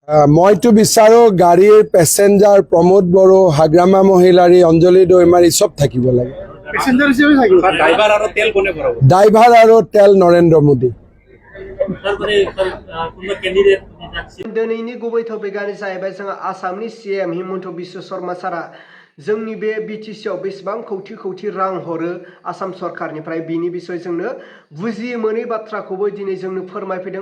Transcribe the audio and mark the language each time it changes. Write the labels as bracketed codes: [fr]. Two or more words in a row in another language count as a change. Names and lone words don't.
[as] মইতো বিচাৰো গাড়ীৰ পেছেঞ্জাৰ প্ৰমোদ বড়ো, হাগ্ৰামা মহিলাৰী, অঞ্জলি দৈমাৰী চব থাকিব লাগে। ড্ৰাইভাৰ আৰু তেল নৰেন্দ্ৰ মোদী। [brx] दिनैनि गुबै टपिकआनो जाहैबाय जोंहा आसामनि सीएम हिमन्त बिश्व शर्मा सारा जोंनि बे बिटिसिआव बेसेबां कौटि कौटि रां हरो आसाम सरकारनिफ्राय बिनि बिसय जोंनो बुजि मोनै बाथ्राखौबो दिनै जोंनो फोरमायफैदों।